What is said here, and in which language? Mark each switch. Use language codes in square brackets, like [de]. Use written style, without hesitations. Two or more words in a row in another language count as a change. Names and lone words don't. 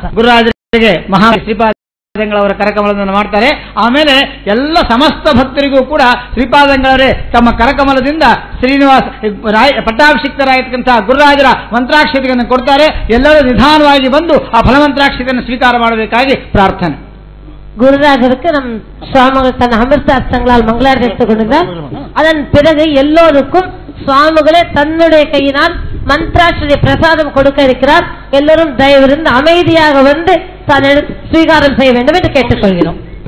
[kn] ಗುರುರಾಜರಿಗೆ ಮಹಾ ಶ್ರೀಪಾದಂಗಳವರ ಕರಕಮಲವನ್ನು ಮಾಡ್ತಾರೆ. ಆಮೇಲೆ ಎಲ್ಲ ಸಮಸ್ತ ಭಕ್ತರಿಗೂ ಕೂಡ ಶ್ರೀಪಾದಂಗಳವರೇ ತಮ್ಮ ಕರಕಮಲದಿಂದ ಶ್ರೀನಿವಾಸ ಪಟ್ಟಾಭಿಷಿಕ್ತರಾಗಿರ್ತಕ್ಕಂಥ ಗುರುರಾಜರ ಮಂತ್ರಾಕ್ಷತೆಯನ್ನು ಕೊಡ್ತಾರೆ. ಎಲ್ಲರೂ ನಿಧಾನವಾಗಿ ಬಂದು ಆ ಫಲಮಂತ್ರಾಕ್ಷತೆಯನ್ನು ಸ್ವೀಕಾರ ಮಾಡಬೇಕಾಗಿ ಪ್ರಾರ್ಥನೆ. [ta] குருராஜருக்கு நம் சுவாமிகள் தன் அமிர்தாஸ்தங்களால் மங்களாரத்தை எடுத்துக்கொண்டிருந்தார். அதன் பிறகு எல்லோருக்கும் சுவாமிகளே தன்னுடைய கையினால் மந்திராட்சரிய பிரசாதம் கொடுக்க இருக்கிறார். எல்லோரும் தயவிருந்து அமைதியாக வந்து தான் ஸ்வீகாரம் செய்ய வேண்டும் என்று கேட்டுக்கொள்கிறோம்.